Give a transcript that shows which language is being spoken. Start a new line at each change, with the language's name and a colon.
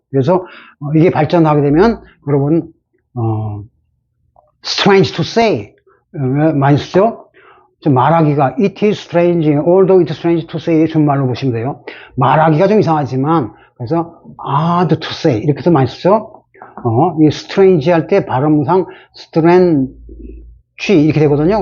Korean: 그래서 이게 발전하게 되면 여러분 strange to say 많이 쓰죠? 말하기가
English: it is strange, although it is strange to say 준말로 보시면 돼요.
Korean: 말하기가 좀 이상하지만 그래서
English: odd to say
Korean: 이렇게도 많이 쓰죠? 이 strange 할 때 발음상 strange 이렇게 되거든요.